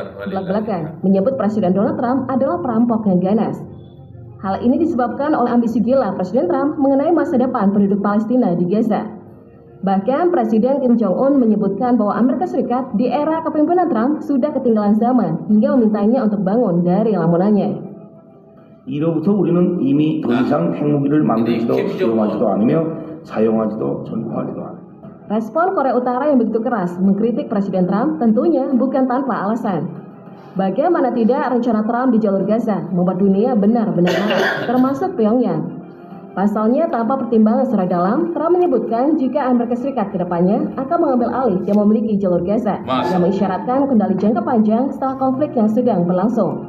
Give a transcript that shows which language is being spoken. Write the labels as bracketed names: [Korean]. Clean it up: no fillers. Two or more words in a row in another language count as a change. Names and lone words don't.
[Indonesian] Belak-belakan menyebut Presiden Donald Trump adalah perampok yang ganas. Hal ini disebabkan oleh ambisi gila Presiden Trump mengenai masa depan penduduk Palestina di Gaza. Bahkan Presiden Kim Jong Un menyebutkan bahwa Amerika Serikat di era kepemimpinan Trump sudah ketinggalan zaman hingga memintanya untuk bangun dari lamunannya. [Korean] 이로부터 우리는 이미 더 이상 핵무기를 만들지도 수용하지도 않으며 사용하지도 전파하지도 않아요. [Indonesian] Respon Korea Utara yang begitu keras mengkritik Presiden Trump tentunya bukan tanpa alasan. Bagaimana tidak rencana Trump di jalur Gaza membuat dunia benar-benar marah, termasuk Pyongyang. Pasalnya tanpa pertimbangan secara dalam, Trump menyebutkan jika Amerika Serikat kedepannya akan mengambil alih yang memiliki jalur Gaza, yang mengisyaratkan kendali jangka panjang setelah konflik yang sedang berlangsung.